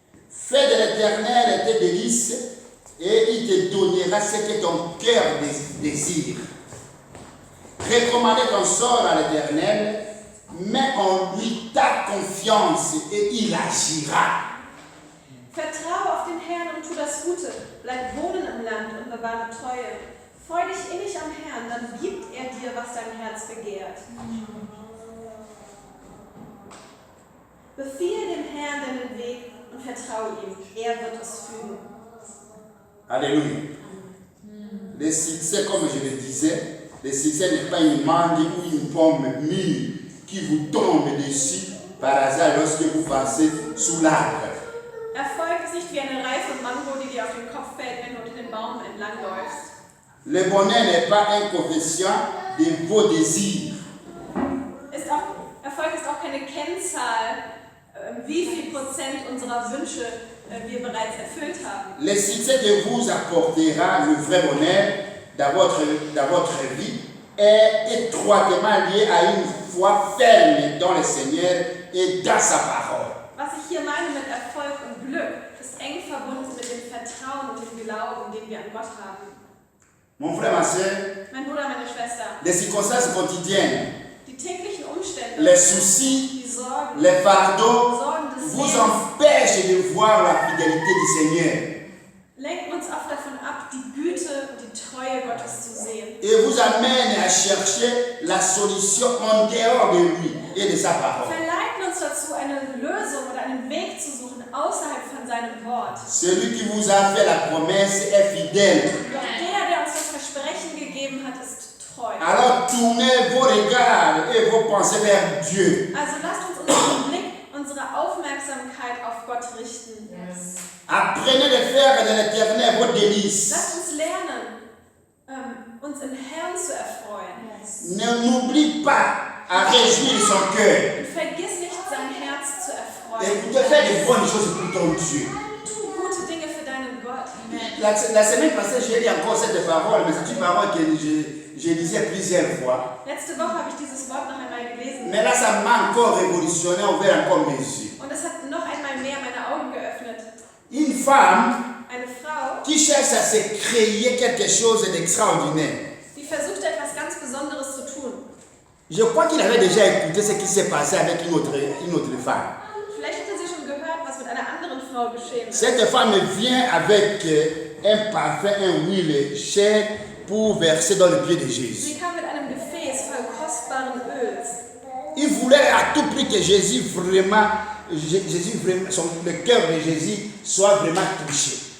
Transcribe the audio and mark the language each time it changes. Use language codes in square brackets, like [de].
[fr] Fais de l'Éternel tes délices et il te donnera ce que ton cœur désire. Recommandez ton sort à l'Éternel, mets en lui ta confiance et il agira. [de] Vertraue auf den Herrn und tu das Gute. Bleib wohnen im Land und bewahre Treue. Freu dich innig am Herrn, dann gibt er dir, was dein Herz begehrt. Befiehle dem Herrn deinen Weg und vertraue ihm. Er wird es fügen. Alléluia. [fr] Le succès, comme je le disais, le succès n'est pas une mangue ou une pomme mûre qui vous tombe dessus par hasard lorsque vous passez sous l'arbre. [de] Erfolg ist nicht wie eine reife Mango, die dir auf den Kopf fällt, wenn du unter dem Baum entlangläufst. [fr] Le bonheur n'est pas un coefficient de vos désirs. [de] Erfolg ist auch keine Kennzahl, wie viel Prozent unserer Wünsche wir bereits erfüllt haben. [fr] Le succès que vous apportera le vrai bonheur dans votre vie est étroitement lié à une foi ferme dans le Seigneur et dans sa parole. [de] Was ich hier meine mit Erfolg und Glück, ist eng verbunden mit dem Vertrauen und dem Glauben, den wir an Gott haben. [fr] Mon frère, ma soeur, [de] Mein Bruder, meine Schwester, [fr] les circonstances quotidiennes, [de] die täglichen Umstände, [fr] les soucis, [de] die Sorgen, [fr] les fardeaux [de] Sorgen des [fr] vous [de] Lebens [fr] empêchent de voir la fidélité du Seigneur [de] lenken uns oft davon ab, die Güte und die Treue Gottes zu sehen. [fr] et vous amènent à chercher la solution en dehors de lui et de sa parole. [de] Verleiten uns dazu, eine Lösung oder einen Weg zu suchen außerhalb von seinem Wort. [fr] Celui qui vous a fait la promesse est fidèle. [de] Doch der uns das Versprechen gegeben hat, ist treu. [fr] Alors tournez vos regards et vos pensées vers Dieu. [de] Also lasst uns unseren Blick, unsere Aufmerksamkeit auf Gott richten. [fr] Apprenez de faire de l'Éternel vos délices. [de] Lasst uns lernen, uns im Herrn zu erfreuen. [fr] N'oublie pas à réjouir son cœur. [de] Und vergiss nicht, sein Herz zu erfreuen. [fr] Et de faire de bonnes choses pour ton Dieu. [de] Tu gute Dinge für deinen Gott. [fr] La semaine passée, j'ai lu encore cette parole, mais c'est une parole que je lisais plusieurs fois. [de] Letzte Woche habe ich dieses Wort noch einmal gelesen. [fr] Mais là, ça m'a encore révolutionné, ouvert encore mes yeux. [de] Und es hat noch einmal mehr meine Augen geöffnet. [fr] Une femme [de] Eine Frau, [fr] qui cherche à se créer quelque chose d'extraordinaire. [de] die versuchte, etwas ganz Besonderes zu tun. [fr] Je crois qu'il avait déjà écouté ce qui s'est passé avec une autre femme. [de] Vielleicht hatte sie schon gehört, was mit einer anderen Frau geschehen ist. [fr] Cette femme vient avec un parfum, un huile chère pour verser dans le pied de Jésus. [de] Sie kam mit einem Gefäß voll kostbaren Öls. [fr] Il voulait à tout prix que Jésus vraiment, le cœur de Jésus soit vraiment touché.